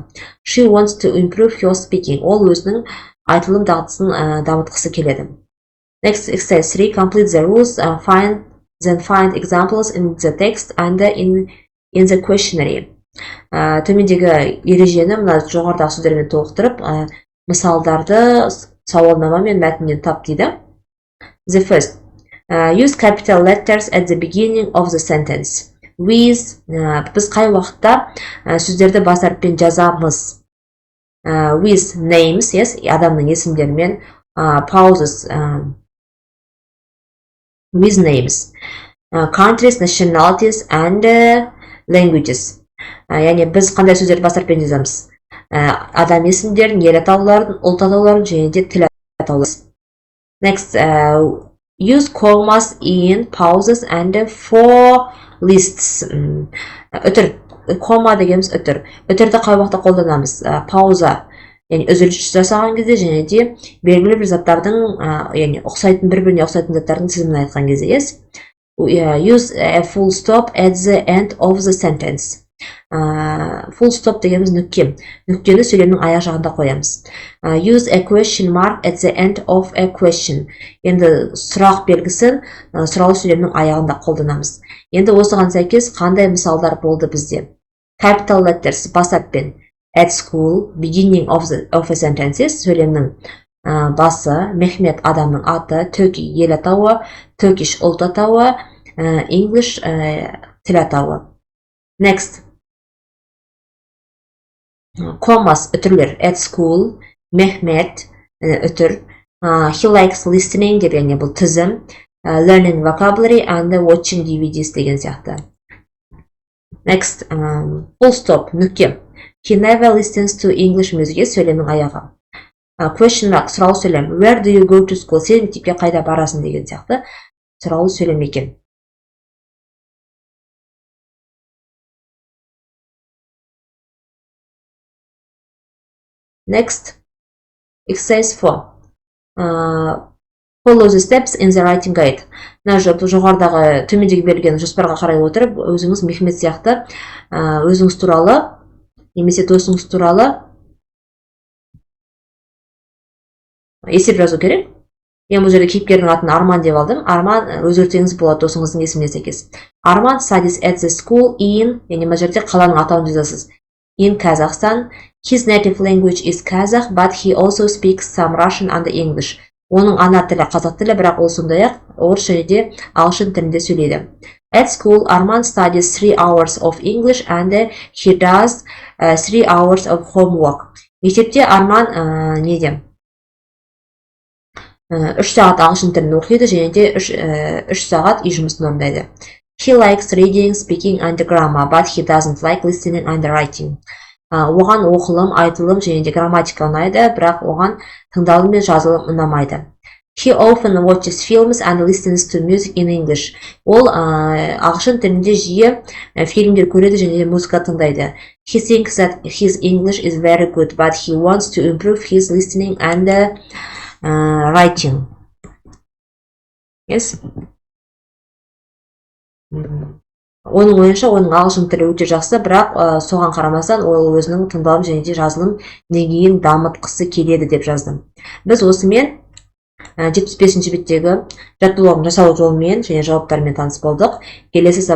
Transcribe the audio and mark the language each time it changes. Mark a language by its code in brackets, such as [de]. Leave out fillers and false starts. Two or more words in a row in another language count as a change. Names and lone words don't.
[en] She wants to improve her speaking. [kk] Ол өзінің айтылым дағдысын дамытқысы келеді. [en] Next exercise 3. Complete the rules. Then find examples in the text and in the questionnaire. [kk] Төмендегі ережені мына жоғарыдағы сөздермен толықтырып, мысалдарды сауалнама мен мәтіннен тап дейді. [en] The first. Use capital letters at the beginning of the sentence. With. [kk] Біз қай уақытта сөздерді бас әріппен жазамыз. [en] With names, yes, [kk] адамның есімдерімен. [en] Pauses. With names. Countries, nationalities and languages. [kk] Яғни біз қандай сөздерді бас әріппен жазамыз. Адам есімдерін, ел атауларын, ұлт атауларын және де тіл атауларын. [en] Next, use commas in pauses and for lists. [kk] Үтір, комма дегеніміз үтір. Үтірді қай уақытта қолданамыз? Пауза, яғни үзіліс жасаған кезде және де белгілі бір заттардың, яғни бір-біріне ұқсайтын заттардың тізімін айтқан кезде, [en] yes? Use a full stop at the end of the sentence. Full stop [kk] дегеніміз нүкте. Нүктені сөйлемнің аяқ жағында қоямыз. [en] Use a question mark at the end of a question. [kk] Енді сұрақ белгісін сұраулы сөйлемнің аяғында қолданамыз. Енді осыған сәйкес қандай мысалдар болды бізде? [en] Capital letters [kk] бас әріппен. [en] At school, beginning of a sentences, [kk] сөйлемнің басы, Мехмет адамның аты, Turkey ел атауы, Turkish ұлт атауы, English тіл атауы. [en] Next. Commas үтірлер. At school, Mehmet үтір. He likes listening [kk] деп, яғни бұл тізім. [en] Learning vocabulary and watching DVDs [kk] деген сияқты. [en] Next. Full stop нүкте. He never listens to English music, [kk] сөйлемнің аяғы. [en] Question mark [kk] сұраулы сөйлем. [en] Where do you go to school? [kk] Сен мектепке қайда барасың деген сияқты сұраулы сөйлем екен. [en] Next, exercise 4. Follow the steps in the writing guide. [kk] Жоғарыдағы төмендегі берілген жоспарға қарай отырып, өзіңіз Мехмет сияқты өзіңіз туралы, немесе досыңыз туралы есеп жазу керек. Мен бұл жерде кейіпкердің атын Арман деп алдым. Арман өзгертсеңіз болады досыңыздың есіміне сәйкес. [en] Арман studies at the school in, [kk] яғни мына жерде қаланың атауын жазасыз. [en] In Kazakhstan. His native language is Kazakh, but he also speaks some Russian and English. [kk] Оның ана тілі қазақ тілі, бірақ ол сондай-ақ орыс және де ағылшын тілінде сөйлейді. [en] At school, Arman studies 3 hours of English and he does 3 hours of homework. [kk] Мектепте Арман 3 сағат ағылшын тілін оқиды және де 3 сағат үй жұмысын орындайды. [en] He likes reading, speaking and grammar, but he doesn't like listening and writing. [kk] Оған оқылым, айтылым және де грамматика ұнайды, бірақ оған тыңдалым мен жазылым ұнамайды. [en] He often watches films and listens to music in English. [kk] Ол ағылшын тілінде жиі фильмдер көреді және де музыка тыңдайды. [en] He thinks that his English is very good, but he wants to improve his listening and writing. Yes? [kk] Оның ойынша, оның ағылшын тілі өте жақсы, бірақ соған қарамастан ол өзінің тыңдалым және де жазылым деңгейін дамытқысы келеді деп жаздым. Біз осымен 75-ші беттегі жаттығулардың жасалу жолымен және жауаптарымен таныс болдық.